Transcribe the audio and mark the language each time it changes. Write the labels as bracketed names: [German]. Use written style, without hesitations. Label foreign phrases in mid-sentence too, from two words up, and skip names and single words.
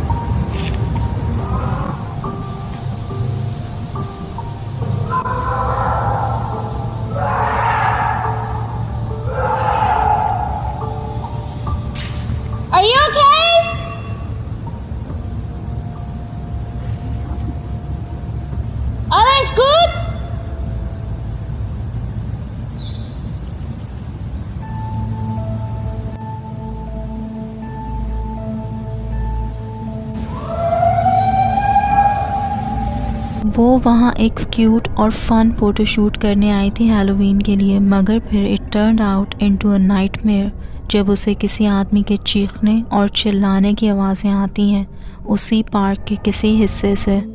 [English] Are you okay? [German] Alles gut? [Hindi] वो वहाँ एक क्यूट और [English] fun photoshoot [Hindi] करने आई थी हैलोवीन के लिए, मगर फिर [English] it turned out into a nightmare [Hindi] जब उसे किसी आदमी के चीखने और चिल्लाने की आवाज़ें आती हैं उसी पार्क के किसी हिस्से से।